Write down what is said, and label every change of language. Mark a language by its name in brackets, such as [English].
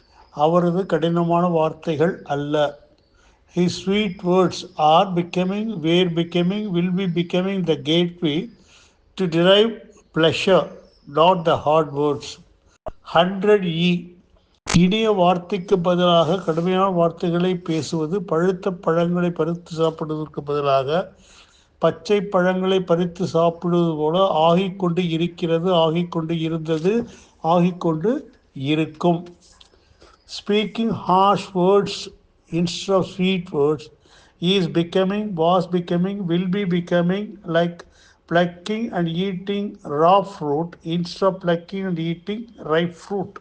[Tamil] அவரது கடினமான வார்த்தைகள் அல்ல. [English] His sweet words are becoming, were becoming, will be becoming the gateway to derive pleasure, not the hard words. 100E. [Tamil] இனிய வார்த்தைக்கு பதிலாக கடுமையான வார்த்தைகளை பேசுவது பழுத்த பழங்களை பறித்து சாப்பிடுவதற்கு பதிலாக பச்சை பழங்களை பறித்து சாப்பிடுவது போல ஆகிக்கொண்டு இருக்கிறது, ஆகிக்கொண்டு இருந்தது, ஆகிக்கொண்டு இருக்கும். [English] Speaking harsh words instead of sweet words is becoming, was becoming, will be becoming like plucking and eating raw fruit instead of plucking and eating ripe fruit.